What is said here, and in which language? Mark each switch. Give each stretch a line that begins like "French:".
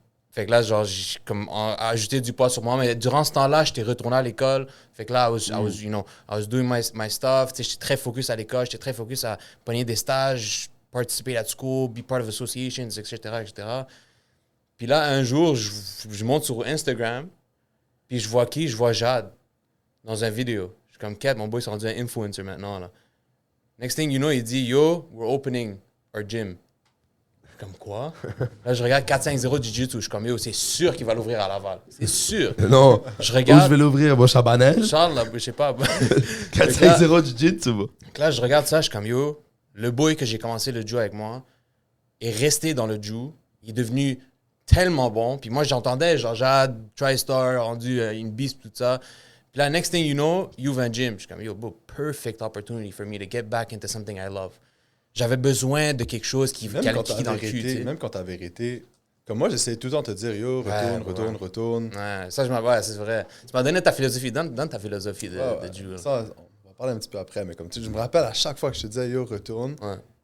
French: Fait que là, genre, j'ai comme ajouté du poids sur moi. Mais durant ce temps-là, j'étais retourné à l'école. Fait que là,
English: I was doing my stuff.
French: J'étais très focus à l'école. J'étais très focus à pogner des stages, participer
English: at school, be part of associations,
French: etc., etc. Puis là, un jour, je monte sur Instagram. Puis je vois qui? Je vois Jade dans une vidéo. Je suis comme, Kat, mon boy s'est rendu un influencer maintenant, là.
English: Next thing you know,
French: il dit,
English: yo, we're opening our gym.
French: Je suis comme, quoi? Là, je regarde 450 Jiu-Jitsu. Je suis comme, yo, c'est sûr qu'il va l'ouvrir à Laval. C'est sûr. Non. Je regarde. Où je vais l'ouvrir? Moi, Chabanel? Charles, là, je sais pas. 450 Jiu-Jitsu, moi. Là, je regarde ça, je suis comme, yo, le boy que j'ai commencé le Jiu avec moi est resté dans le Jiu. Il est devenu tellement bon. Puis moi, j'entendais, genre, Jade, TriStar, rendu une beast, tout ça. Puis là,
English: next thing you know,
French: you ouvres un gym. Je suis comme,
English: yo, bro, perfect opportunity for me to get back into something I love.
French: J'avais besoin de quelque chose qui allait kicker dans le cul, tu sais. Même quand t'avais arrêté, comme moi, j'essayais tout le temps de te dire, yo, retourne. Ouais, ça, ouais, c'est vrai. Tu m'as donné ta philosophie. Donne ta philosophie de Jiu. Ça, on va parler un petit peu après, mais comme tu sais, je me rappelle à chaque fois que je te disais, yo, retourne. Ouais.